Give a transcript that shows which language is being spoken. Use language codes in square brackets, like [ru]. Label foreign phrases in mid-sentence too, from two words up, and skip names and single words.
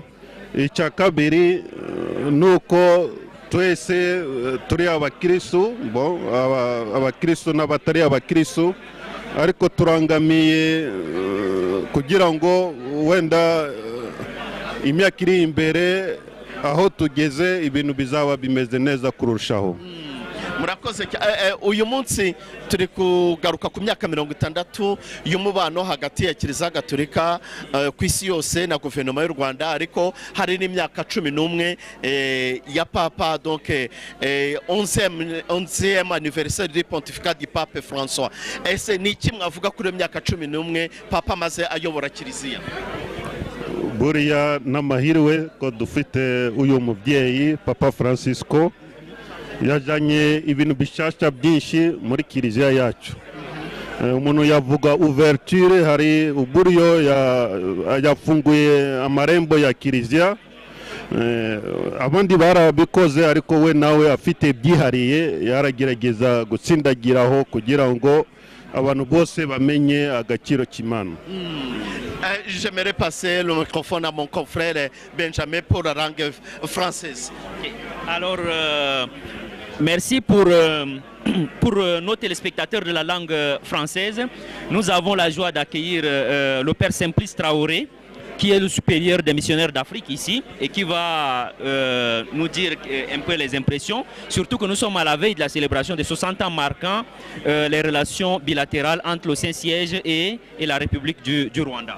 [rw] Icya kabiri nuko twese turi abakristo, abakristo n'abatari abakristo, ariko turangamiye kugira ngo wenda imyaka iri imbere aho tugeze ibintu bizaba bimeze neza kurushaho. Murakoze. Uyu munsi turi kugaruka ku myaka 60 y'umubano hagati ya Kiliziya Gatolika ku isi yose na guverinoma y'u Rwanda, ariko hari n'imyaka 11 ya Papa, [fr] donc 11e anniversaire du pontificat du Pape François. [rw] Ese ni iki mwavuga kuri myaka 11 Papa maze ayobora Kiliziya? Buriya n'amahirwe ko dufite uyu mubyeyi Papa Francisco, yajanye ibintu bishasha byinshi muri Kiliziya yacu. Umuntu yavuga ouverture, hari uburyo yafunguye amarembo ya Kiliziya. Abandi barabikoze, ariko we nawe afite byihariye, yaragerageza gutsindagiraho kugira ngo abantu bose bamenye agaciro k'Imana. [fr] J'aimerais passer le microphone à mon confrère Benjamin pour la langue française. Alors, merci pour nos téléspectateurs de la langue française. Nous avons la joie d'accueillir le Père Simplice Traoré, qui est le supérieur des missionnaires d'Afrique ici et qui va nous dire un peu les impressions, surtout que nous sommes à la veille de la célébration des 60 ans marquant les relations bilatérales entre le Saint-Siège et la République du Rwanda.